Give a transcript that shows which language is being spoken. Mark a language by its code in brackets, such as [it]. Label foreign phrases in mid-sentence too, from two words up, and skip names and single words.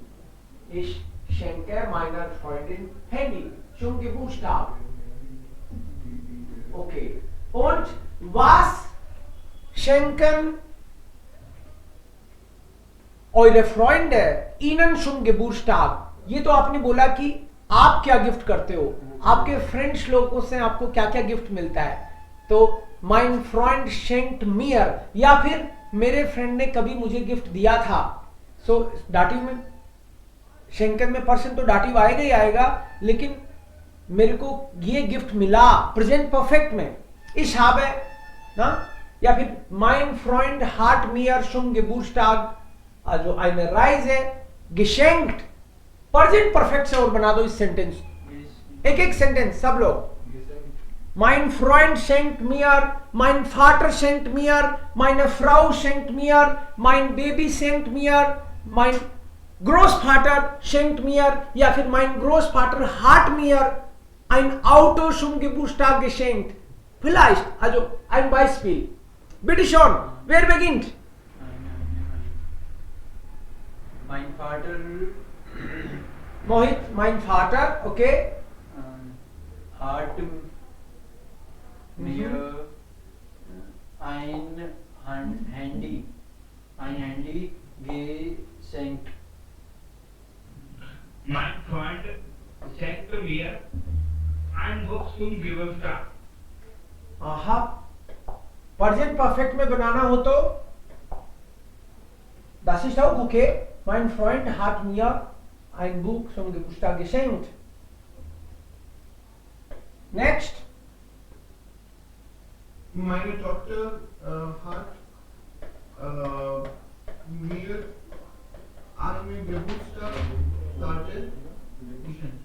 [de] Ich schenke meiner Freundin Handy zum Geburtstag. Okay. Und was schenken eure Freunde ihnen zum Geburtstag? [hi] ये तो आपने बोला कि आप क्या गिफ्ट करते हो, आपके फ्रेंड्स लोगों से आपको क्या क्या गिफ्ट मिलता है. [de] तो mein Freund schenkt mir, [hi] या फिर मेरे फ्रेंड ने कभी मुझे गिफ्ट दिया था. सो डाटिव में शेंकन में पर्सन तो डाटिव आएगा ही आएगा, लेकिन मेरे को ये गिफ्ट मिला [en] present perfect [hi] में. [de] इस habe ना, [hi] या फिर [de] mein Freund hat mir zum Geburtstag जो eine Reise geschenkt. [en] present perfect [hi] से और बना दो इस सेंटेंस. एक एक सेंटेंस सब लोग. [de] Mein Freund schenkt mir, mein Vater schenkt mir, meine Frau schenkt mir, mein Baby schenkt mir, mein Großvater schenkt mir, [hi] या फिर [de] mein Großvater hat mir ein Auto zum Geburtstag geschenkt. Vielleicht, also ein Beispiel. Bitte schon, wer beginnt? Mein Vater Mohit, mein Vater, okay. hat mir ein Handy geschenkt. Mein Freund schenkte mir ein Buch zum Geburtstag. [hi] aha, [en] present perfect [hi] में बनाना हो तो [de] das ist auch okay. Mein Freund hat mir ein Buch zum Geburtstag geschenkt. Next. Meine Tochter hat mir einen Geburtstagskarte geschenkt.